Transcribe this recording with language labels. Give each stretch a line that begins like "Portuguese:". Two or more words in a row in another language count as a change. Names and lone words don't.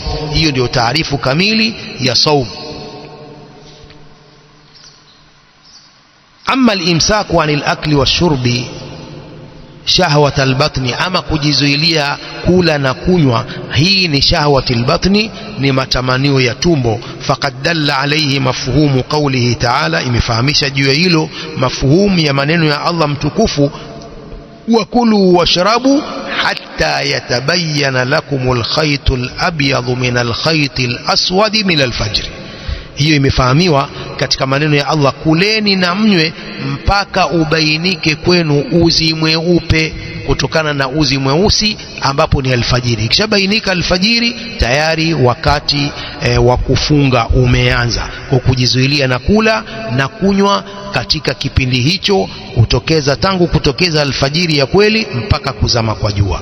Swahili: Hiyo ndio taarifu kamili ya saum.
Arabic: أما الإمساك عن الأكل والشرب شهوة البطن,
Swahili: ama kujizuilia kula na kunywa, hii ni
Arabic: شهوة البطن,
Swahili: ni matamanio ya tumbo.
Arabic: فقد دل عليه مفهوم قوله تعالى,
Swahili: imefahamisha juu ya hilo mafhumu ya maneno ya Allah mtukufu,
Arabic: وكلوا واشربوا حتى يتبين لكم الخيط الأبيض من الخيط الأسود من الفجر.
Swahili: Hiyo imefahamiwa katika maneno ya Allah, kuleni na mnywe mpaka ubainike kwenu uzi mweupe kutokana na uzi mweusi, ambapo ni alfajiri. Ikishabainika alfajiri, tayari wakati wa kufunga umeanza, kwa kujizuilia na kula na kunywa katika kipindi hicho, tangu kutokeza alfajiri ya kweli mpaka kuzama kwa jua.